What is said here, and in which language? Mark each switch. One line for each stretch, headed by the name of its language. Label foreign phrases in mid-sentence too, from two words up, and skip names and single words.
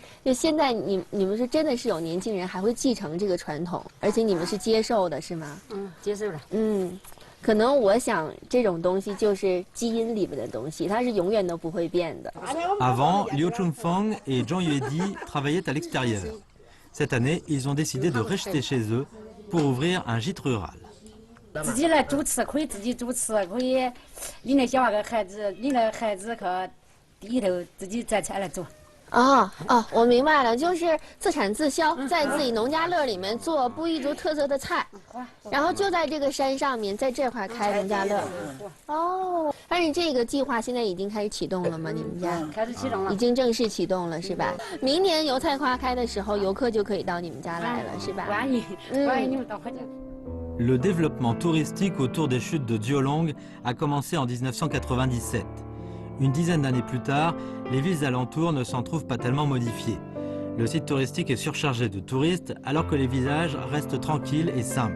Chinese: 就现在你们是真的是有年轻人还会继承这个传统，而且你们是接受的，是吗？接受了。可能我想这种东西就是基因里面的东西，它是永远都不会变的。
French: Avant, Liu Chunfeng et Zhang Yuedi travaillaient à l'extérieur. Cette année, ils ont décidé de rester chez eux pour ouvrir un gîte rural.
Chinese: 自己来主持，可以自己主持，可以领着小孩子去地头自己摘菜来做。我明白了，就是自产自销，在自己农家乐里面做布依族特色的菜，然后就在这个山上面，在这块开农家乐。但是这个计划现在已经开始启动了吗？你们家开始启动了，已经正式启动了，是吧？明年油菜花开的时候，游客就可以到你们家来了，是吧？欢迎你们到我家。
French: Le développement touristique autour des chutes de Diolong a commencé en 1997. Une dizaine d'années plus tard, les villes alentours ne s'en trouvent pas tellement modifiées. Le site touristique est surchargé de touristes alors que les villages restent tranquilles et simples.